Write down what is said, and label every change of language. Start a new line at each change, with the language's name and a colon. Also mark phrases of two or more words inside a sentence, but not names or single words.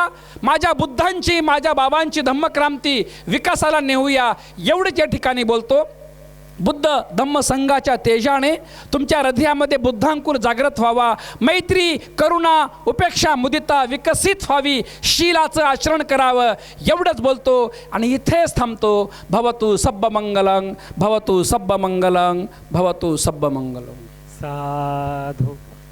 Marathi: माझ्या बुद्धांची, माझ्या बाबांची धम्मक्रांती विकासाला नेऊया, एवढंच या ठिकाणी बोलतो. बुद्ध धम्म संघाच्या तेजाने तुमच्या हृदयामध्ये बुद्धांकुर जागृत व्हावा. मैत्री, करुणा, उपेक्षा, मुदिता विकसित व्हावी. शीलाचं आचरण करावं, एवढंच बोलतो आणि इथेच थांबतो.
Pali: भवतु सब्ब मंगलं, भवतु सब्ब मंगलं, भवतु सब्ब मंगलं.
Marathi: साधू.